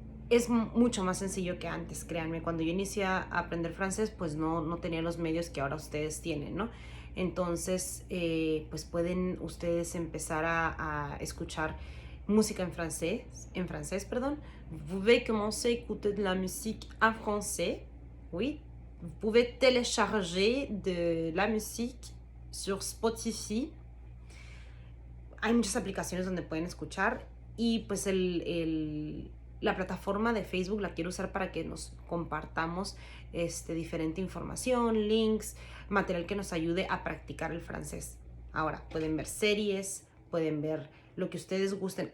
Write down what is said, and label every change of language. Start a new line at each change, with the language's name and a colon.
Spanish: Es mucho más sencillo que antes, créanme. Cuando yo inicié a aprender francés, pues no tenía los medios que ahora ustedes tienen, ¿no? Entonces, pues pueden ustedes empezar a escuchar música en francés, perdón.
French: Vous pouvez commencer à écouter de la musique en français, oui. Vous pouvez télécharger de la musique sur Spotify.
Spanish: Hay muchas aplicaciones donde pueden escuchar y pues la plataforma de Facebook la quiero usar para que nos compartamos diferente información, links, material que nos ayude a practicar el francés. Ahora, pueden ver series, pueden ver lo que ustedes gusten.